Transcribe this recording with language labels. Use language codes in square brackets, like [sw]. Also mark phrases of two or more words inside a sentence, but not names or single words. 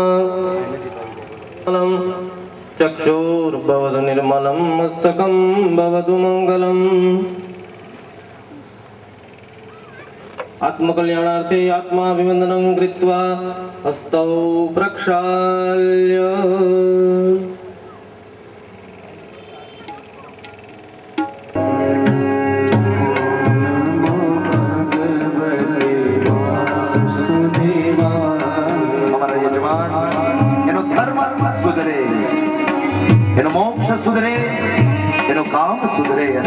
[sa] चक्षुर्भवतु निर्मलं मस्तकं भवतु मङ्गलम् आत्मकल्याणार्थे आत्माभिवन्दनं कृत्वा हस्तौ प्रक्षाल्य [gu] અમારા યજમાન એનો ધર્મ સુધરે એનો મોક્ષ સુધરે એનો કામ સુધરે અને